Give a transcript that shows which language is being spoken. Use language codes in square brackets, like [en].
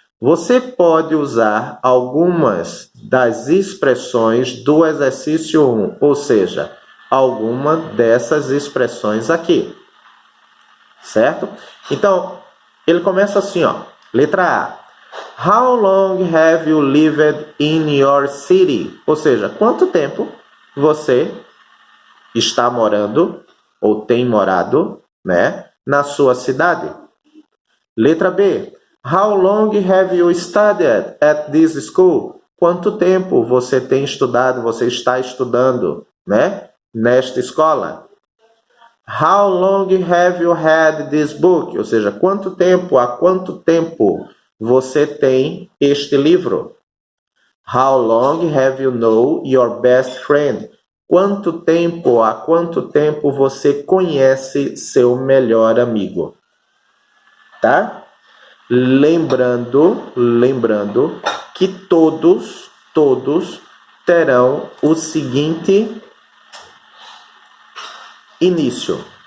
[pt] Você pode usar algumas das expressões do exercício 1, ou seja, alguma dessas expressões aqui, certo? Então, ele começa assim, ó, letra A. [en] How long have you lived in your city? [pt] Ou seja, quanto tempo você está morando ou tem morado, né, na sua cidade? Letra B. [en] How long have you studied at this school? [pt] Quanto tempo você tem estudado, você está estudando, né, nesta escola? [en] How long have you had this book? [pt] Ou seja, há quanto tempo você tem este livro? [en] How long have you known your best friend? [pt] Há quanto tempo você conhece seu melhor amigo? Tá? Lembrando que todos terão o seguinte início.